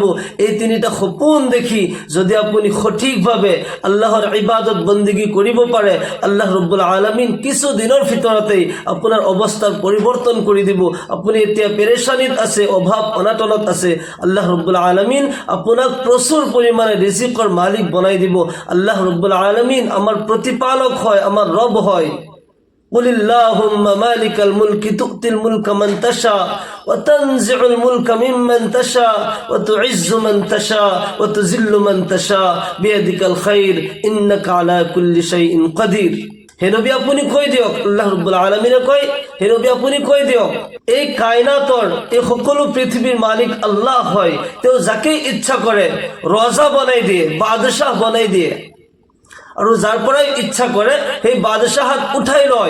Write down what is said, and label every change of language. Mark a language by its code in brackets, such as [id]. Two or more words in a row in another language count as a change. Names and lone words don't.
[as] এই তিনিটা সপোন দেখি যদি আপুনি সঠিকভাৱে আল্লাহৰ ইবাদত বন্দিগি কৰিব পাৰে, [ar] الله رب العالمين [as] কিছু দিনৰ ভিতৰতেই আপোনাৰ অৱস্থাৰ পৰিৱৰ্তন কৰি দিব। আপুনি এতিয়া পেৰেশানিত আছে, অভাৱ অনাটনত আছে, [ar] الله رب العالمين [as] আপোনাক প্ৰচুৰ পৰিমাণে ৰিজিকৰ মালিক বনাই দিব। [ar] الله رب العالمين [as] আমাৰ প্ৰতিপালক হয়, আমাৰ ৰব হয়। [ar] قل اللهم مالك الملك تؤتي الملك من تشاء وتنزع الملك ممن تشاء وتعز من تشاء وتذل من تشاء بيدك الخير إنك على كل شيء قدير. [as] হে নবী আপুনি কৈ দিয়ক, [ar] الله رب العالمين [as] কয়, হে নবী আপুনি কৈ দিয়ক, এই কায়নাতৰ এই সকলো পৃথিৱীৰ মালিক আল্লাহ হয়। তেওঁ যাকে ইচ্ছা কৰে ৰজা বনাই দিয়ে, বাদশাহ বনাই দিয়ে, আৰু যাৰ পৰাই ইচ্ছা কৰে সেই বাদশাহক উঠাই লয়।